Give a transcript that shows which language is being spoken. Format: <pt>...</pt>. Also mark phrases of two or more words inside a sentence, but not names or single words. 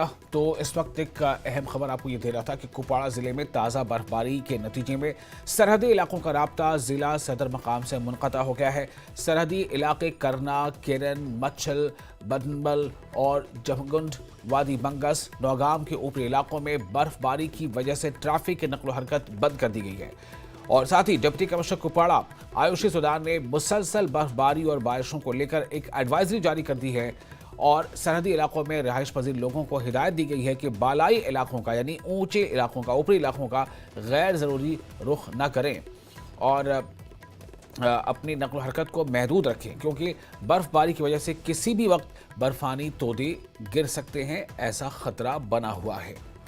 <ur>تو اس وقت ایک اہم خبر آپ کو یہ دے رہا تھا کہ کپواڑہ ضلع میں تازہ برفباری کے نتیجے میں سرحدی علاقوں کا رابطہ ضلع صدر مقام سے منقطع ہو گیا ہے. سرحدی علاقے کرنا, کیرن, مچھل, بدنبل اور جمگنڈ, وادی بنگس, نوگام کے اوپری علاقوں میں برف باری کی وجہ سے ٹریفک کی نقل و حرکت بند کر دی گئی ہے. اور ساتھ ہی</ur> <en>deputy commissioner</en> <ur>کپواڑہ آیوشی سودان نے مسلسل برف باری اور بارشوں کو لے کر ایک ایڈوائزری جاری کر دی ہے اور سرحدی علاقوں میں رہائش پذیر لوگوں کو ہدایت دی گئی ہے کہ بالائی علاقوں کا یعنی اونچے علاقوں کا, اوپری علاقوں کا غیر ضروری رخ نہ کریں اور اپنی نقل و حرکت کو محدود رکھیں, کیونکہ برف باری کی وجہ سے کسی بھی وقت برفانی تودے گر سکتے ہیں, ایسا خطرہ بنا ہوا ہے.</ur>